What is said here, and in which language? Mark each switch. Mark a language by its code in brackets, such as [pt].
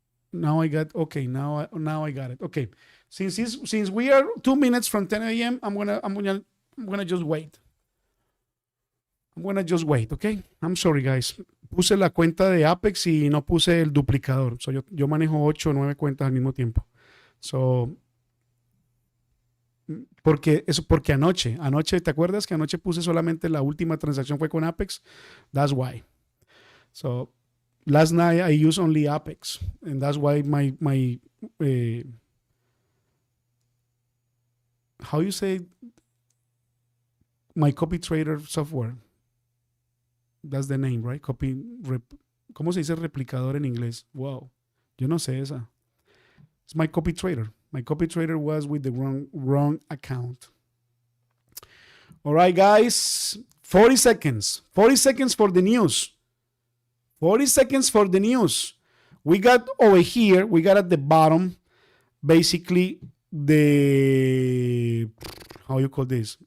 [en] Now I got, okay, now I got it. Okay. Since we are 2 minutes from 10 a.m., I'm gonna just wait. Okay? I'm sorry, guys. [es] Puse la cuenta de Apex y no puse el duplicador. So yo manejo 8 o 9 cuentas al mismo tiempo. So, porque anoche, ¿te acuerdas que anoche puse solamente la última transacción fue con Apex? [en] That's why. So, last night I used only Apex, and that's why my how you say, my copy trader software. That's the name, right? [es] ¿Cómo se dice replicador en inglés? [en] Wow. [es] Yo no sé esa. [en] It's my copy trader. My copy trader was with the wrong account. All right, guys. 40 seconds. 40 seconds for the news. 40 seconds for the news. We got over here, we got at the bottom, basically the, how you call this?